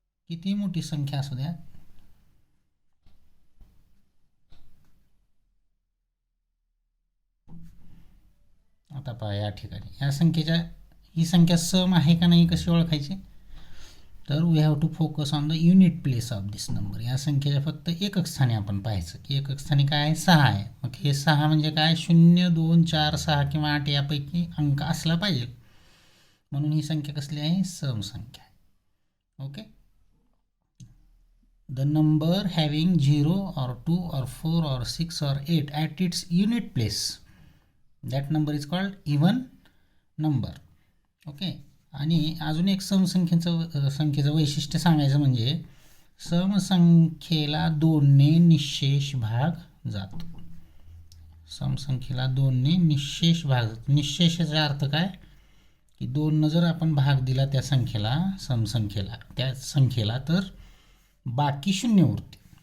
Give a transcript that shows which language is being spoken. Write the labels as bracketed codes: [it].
[mr] किती मोठी संख्या असू द्या, आता पहा या ठिकाणी या संख्येच्या ही संख्या सम आहे का नाही कशी ओळखायची, तर [en] We have to focus on the unit place of this number. [mr] या संख्येच्या फक्त एकक स्थानी आपण पाहायचं की एकक स्थानी काय आहे, 6 आहे. मग हे 6 म्हणजे काय, 0, 2, 4, 6 किंवा 8 यापैकी अंक असला पाहिजे. म्हणून ही संख्या कसली आहे, समसंख्या आहे. [en] Okay. The number having 0 or 2 or 4 or 6 or 8 at its unit place, that number is called even number. Okay. [mr] आणि अजून एक संख्येचं वैशिष्ट्य सांगायचं म्हणजे समसंख्येला 2ने निःशेष भाग जातो. समसंख्येला 2ने निःशेष भाग जातो. निःशेषाचा अर्थ काय की 2 जर आपण भाग दिला त्या संख्येला, समसंख्येला, त्या संख्येला, तर बाकी शून्य उरते.